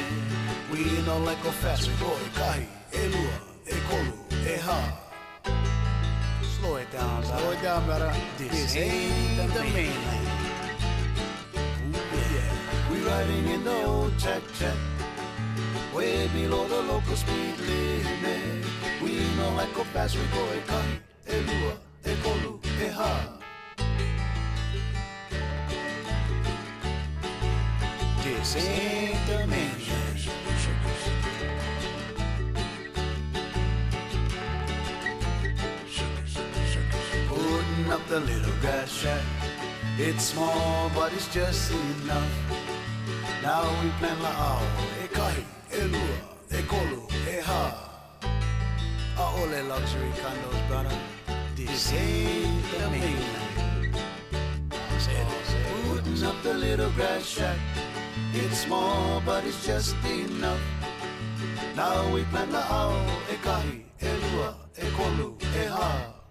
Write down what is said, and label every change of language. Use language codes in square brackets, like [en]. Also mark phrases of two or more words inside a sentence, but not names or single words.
[en] We don't like go fast, we go kahi, [haw] e lua, e kolu, e ha. [en] Slow it down, brother. Slow it down, brother. This ain't the mainland. Ooh, yeah. We riding in the old check, way below the local speed limit. We don't like go fast, we go kahi, [haw] e lua, e kolu, e ha. [en] This ain't the mainland. Putting up the little grass shack. It's small, but it's just enough. Now we plan [haw] la'ao, e kahi, e lua, e kolu, e ha. [en] A'ole luxury condos, brother. This ain't the mainland. Putting up the little grass shack. It's small, but it's just enough. Now we plan [haw] la'ao, e kahi, e lua, e kolu, e ha.